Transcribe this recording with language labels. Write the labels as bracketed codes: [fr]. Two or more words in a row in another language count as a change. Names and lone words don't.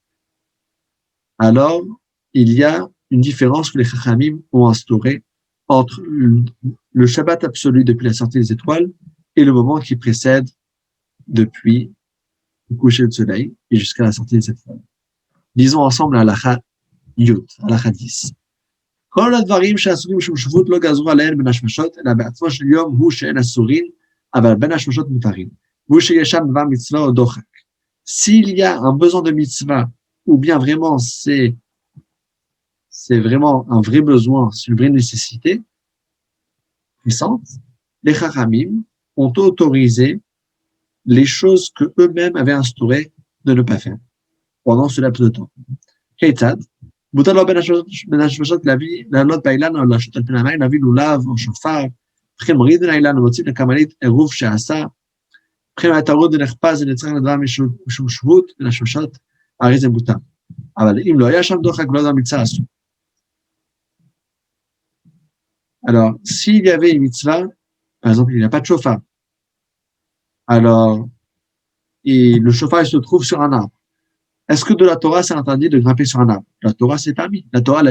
[fr] Alors, il y a une différence que les Chachamim ont instaurée entre le Shabbat absolu depuis la sortie des étoiles et le moment qui précède depuis le coucher du soleil et jusqu'à la sortie des étoiles. Disons ensemble [he] הלכה יוד, [fr] Halakha 10. [he] כל הדברים שאסורים משום שבות לא גזרו עליהן בין השמשות, אלא בעצמו של יום הוא שאין אסורים, אבל בין השמשות מותרים. והוא שיש שם דבר מצווה או דוחק. [fr] S'il y a un besoin de mitzvah, ou bien vraiment c'est vraiment un vrai besoin, c'est une vraie nécessité puissante, les Chachamim ont autorisé les choses que eux-mêmes avaient instaurées de ne pas faire pendant ce laps de temps. [he] Ketzad, מותר לו בין השמשות לעלות באילן או לשוט על פני המים, להביא לולב או שופר, וכן מוריד מן האילן ומוציא לקמלית עירוב שעשה, וכן היה טרוד ונחפז ונצטרך לדבר משום שבות בין השמשות, הרי זה מותר. אבל אם לא היה שם דוחק ולא יודע מצווה אסור. [fr] Alors, s'il y avait une mitzvah, par exemple, il n'y a pas de chauffard, alors, et le chauffard il se trouve sur un arbre, est-ce que de la Torah, c'est interdit de grimper sur un arbre? La Torah, c'est permis.